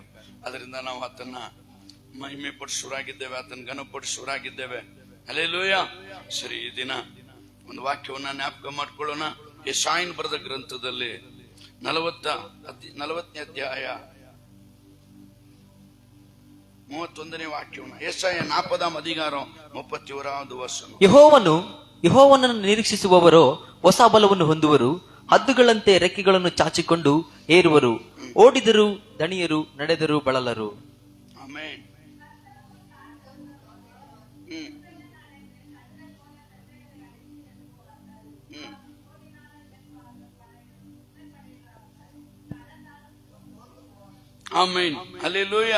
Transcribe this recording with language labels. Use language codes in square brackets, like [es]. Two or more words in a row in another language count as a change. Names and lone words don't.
[kn] ಅದರಿಂದ ನಾವು ಆತನ ಮಹಿಮೆ ಪಡಿಸುವರಾಗಿದ್ದೇವೆ, ಆತನ ಘನಪಡಿಸುವರಾಗಿದ್ದೇವೆ. ಹಲ್ಲೆಲೂಯಾ. ಸರಿ, ಈ ದಿನ ಒಂದು ವಾಕ್ಯವನ್ನ ಜ್ಞಾಪಕ ಮಾಡ್ಕೊಳ್ಳೋಣ. ಯೆಶಾಯನ ಬರೆದ ಗ್ರಂಥದಲ್ಲಿ 40ನೇ ಅಧ್ಯಾಯ 31ನೇ ವಾಕ್ಯವನ್ನು. [ta] ಯೆಶಾಯ 40ಾம் அதிகாரம் 31வது ವಚನ. [kn] ಯೆಹೋವನನ್ನು ನಿರೀಕ್ಷಿಸುವವರು ಹೊಸ ಬಲವನ್ನು ಹೊಂದುವರು, ಹದ್ದುಗಳಂತೆ ರೆಕ್ಕೆಗಳನ್ನು ಚಾಚಿಕೊಂಡು ಏರುವರು, ಓಡಿದರು ದಣಿಯರು, ನಡೆದರು ಬಳಲರು. ಆಮೆನ್. ಆಮೆನ್. ಹಲ್ಲೆಲೂಯಾ.